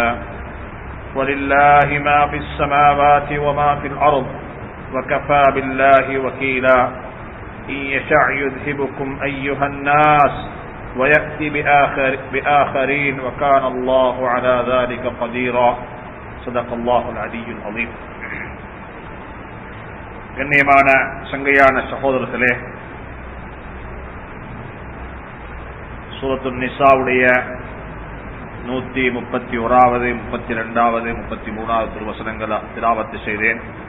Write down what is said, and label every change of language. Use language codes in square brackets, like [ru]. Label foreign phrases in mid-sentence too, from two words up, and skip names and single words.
[ar] ولله ما في السماوات وما في الأرض وكفى بالله وكيلا. إن يشأ يذهبكم أيها الناس ويأتي بآخرين وكان الله على ذلك قديرا. صدق الله العلي العظيم. [ta] கண்ணியமான சங்கையான சகோதரர்களே, சூரத்துன் நிசாவுடைய 131வது 32வது 33வது திருவசனங்களை திலாவத்து செய்தேன்.